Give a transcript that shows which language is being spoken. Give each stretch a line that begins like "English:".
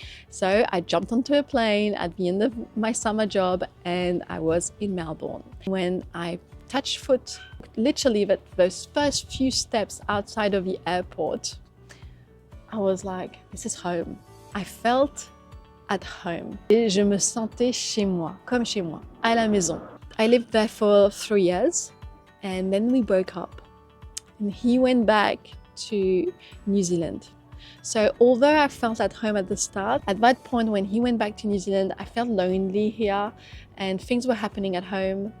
English: So I jumped onto a plane at the end of my summer job, and I was in Melbourne. When I touched foot, literally those first few steps outside of the airport, I was like, this is home. I felt at home.
French: Et je me sentais chez moi, comme chez moi, à la maison.
English: I lived there for 3 years, and then we broke up. And he went back to New Zealand. So although I felt at home at the start, at that point when he went back to New Zealand, I felt lonely here, and things were happening at home.